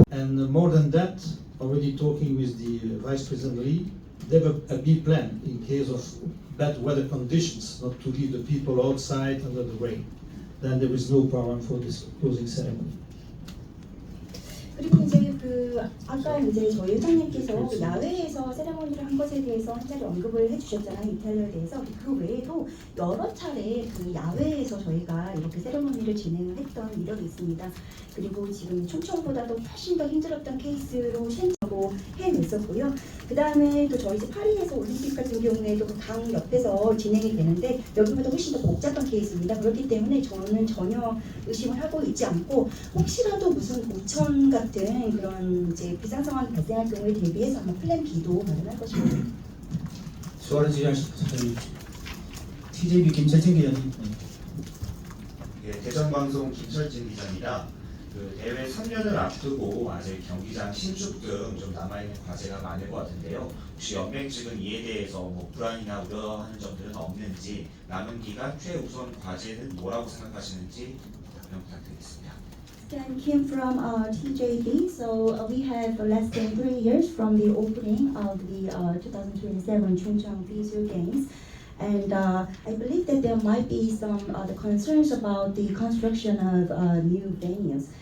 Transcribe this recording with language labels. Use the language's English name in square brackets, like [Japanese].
[English] And more than that, already talking with the Vice President Lee, they have a B plan in case of bad weather conditions, not to leave the people outside under the rain. Then there is no problem for this closing ceremony. [Korean] 그리고 이제 아까 이제 저희 회장님께서 야외에서 세레모니를 한 것에 대해서 한 자리 언급을 해주셨잖아요. 이탈리아에 대해서. 그 외에도 여러 차례 그 야외에서 저희가 이렇게 세레모니를 진행을 했던 이력이 있습니다. 그리고 지금 충청보다도 훨씬 더 힘들었던 케이스로 신청하고 해냈었고요. 그 다음에 또 저희 이제 파리에서 올림픽 같은 경우에도 강 옆에서 진행이 되는데 여기보다 훨씬 더 복잡한 케이스입니다. 그렇기 때문에 저는 전혀 의심을 하고 있지 않고 혹시라도 무슨 오천 같은 그런 이제 비상 상황이 발생할 경우에 대비해서 아마 플랜 B도 마련할 것입니다. 수아를 질의하실 저희 TJB 김철진 기자님. 예, 대전방송 김철진 기자입니다. 그 대회 3년을 앞두고 아직 경기장 신축 등 좀 남아있는 과제가 많을 것 같은데요. 혹시 연맹 측은 이에 대해서 뭐 불안이나 우려하는 점들은 없는지, 남은 기간 최우선 과제는 뭐라고 생각하시는지 답변 부탁드리겠습니다. [English] Stan came from TJB, so we have less than 3 years from the opening of the 2027 Chungcheong Visual Games. And I believe that there might be some the concerns about the construction of new venues.